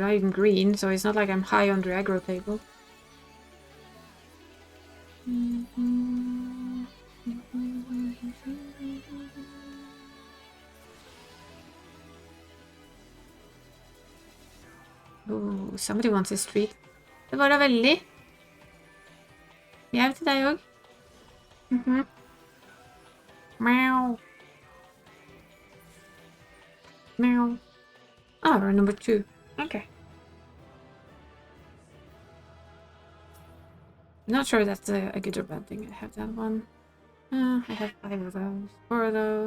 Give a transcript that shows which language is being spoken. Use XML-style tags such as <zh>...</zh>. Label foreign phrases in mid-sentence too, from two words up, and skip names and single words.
<en>I'm in green, so it's not like I'm high on the aggro table. Oh, somebody wants a street.</en> <no>Det var da veldig. Mjau til deg òg. Meow.</no> <en>Meow. Oh, we're number 2. Okay. Not sure that's a good or bad thing. I have that one. I have 5 of those. 4 of those.</en>